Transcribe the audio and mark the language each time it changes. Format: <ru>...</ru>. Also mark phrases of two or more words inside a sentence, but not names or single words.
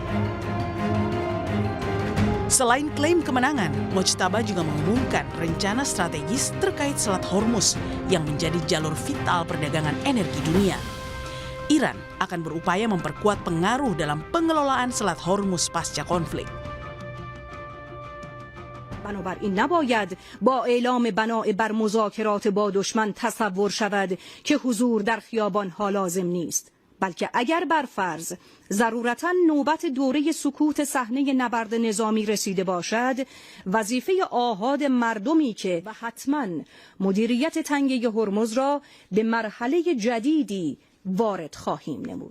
<id>Selain klaim kemenangan, Mojtaba juga mengumumkan rencana strategis terkait Selat Hormuz yang menjadi jalur vital perdagangan energi dunia. Iran akan berupaya memperkuat pengaruh dalam pengelolaan Selat Hormuz pasca konflik.</id> <fa>بنابراین نباید با اعلام بناء بر مذاکرات با دشمن تصور شود که حضور در خیابان‌ها لازم نیست، بلکه اگر بر فرض ضرورتاً نوبت دوره سکوت صحنه نبرد نظامی رسیده باشد، وظیفه آحاد مردمی که و حتماً مدیریت تنگه هرمز را به مرحله جدیدی وارد خواهیم نمود.</fa>